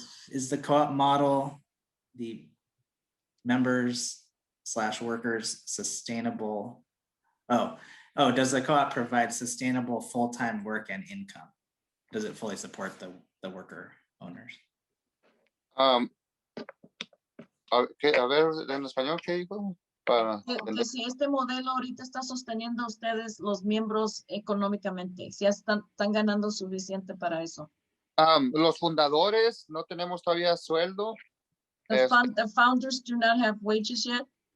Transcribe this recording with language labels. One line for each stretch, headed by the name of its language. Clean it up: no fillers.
English: Is the co-op model, the members/workers sustainable? Oh, does the co-op provide sustainable full-time work and income? Does it fully support the worker owners?
Spanish: A ver, en español, ¿qué dijo? Que si este modelo ahorita está sosteniendo a ustedes, los miembros, económicamente, si están ganando suficiente para eso. Los fundadores no tenemos todavía sueldo.
English: The founders do not have wages yet.